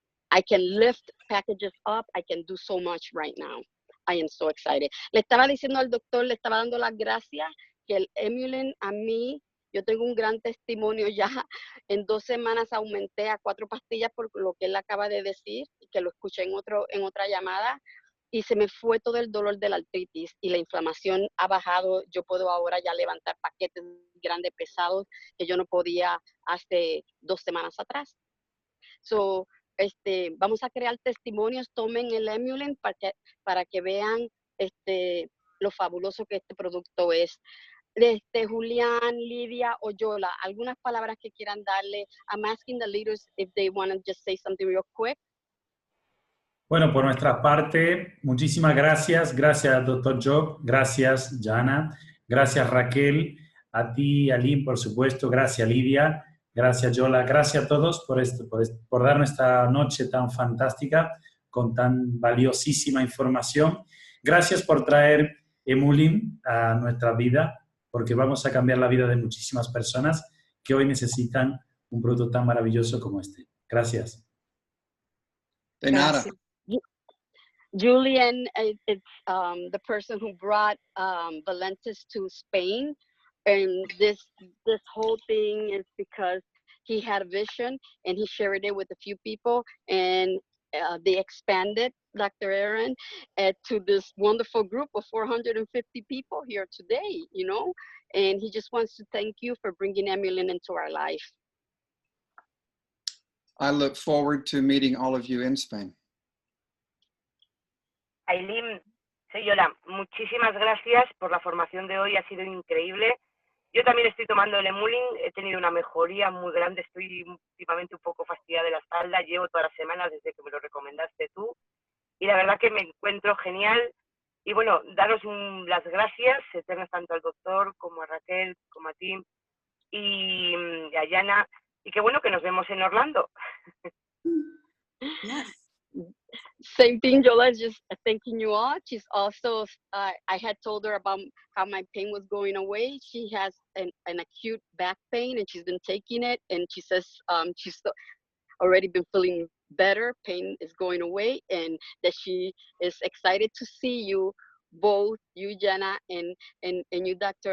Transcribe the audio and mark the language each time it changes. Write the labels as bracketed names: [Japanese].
[English] I can lift packages up. I can do so much right now. I am so excited. [Spanish] Le estaba diciendo al doctor, le estaba dando las gracias que el Emulin a mí, yo tengo un gran testimonio ya. En 2 semanas aumenté a 4 pastillas por lo que él acaba de decir, y que lo escuché en otra llamada, y se me fue todo el dolor de la artritis y la inflamación ha bajado. Yo puedo ahora ya levantar paquetes grandes, pesados, que yo no podía hace 2 semanas atrás. So, vamos a crear testimonios, tomen el Emulin para que vean lo fabuloso que este producto es. Julián, Lidia o Yola, algunas palabras que quieran darle. [English] I'm asking the leaders if they want to just say something real quick. [Spanish] Bueno, por nuestra parte, muchísimas gracias. Gracias, Dr. Job. Gracias, Jana. Gracias, Raquel. A ti, Aline, por supuesto. Gracias, Lidia. Gracias, Yola. Gracias a todos por darnos esta noche tan fantástica con tan valiosísima información. Gracias por traer Emulin a nuestra vida, porque vamos a cambiar la vida de muchísimas personas que hoy necesitan un producto tan maravilloso como este. Gracias. De nada. [English] Julian is the person who brought Valentus to Spain, and this whole thing is because he had a vision and he shared it with a few people, and they expanded, Dr. Aaron, to this wonderful group of 450 people here today, you know, and he just wants to thank you for bringing Emulin into our life. I look forward to meeting all of you in Spain. [Spanish] Aileen, soy Yola. Muchísimas gracias por la formación de hoy, ha sido increíble. Yo también estoy tomando el Emulin, he tenido una mejoría muy grande, estoy últimamente un poco fastidiada de la espalda, llevo todas las semanas desde que me lo recomendaste tú, y la verdad que me encuentro genial. Y bueno, daros las gracias eternas tanto al doctor como a Raquel, como a ti, y a Yana, y qué bueno que nos vemos en Orlando. [English] Yes. Same thing, Yola is just thanking you all. She's also, I had told her about how my pain was going away. She has an acute back pain and she's been taking it, and she says she's already been feeling better, pain is going away, and that she is excited to see you both, you, Jana, and you, Dr.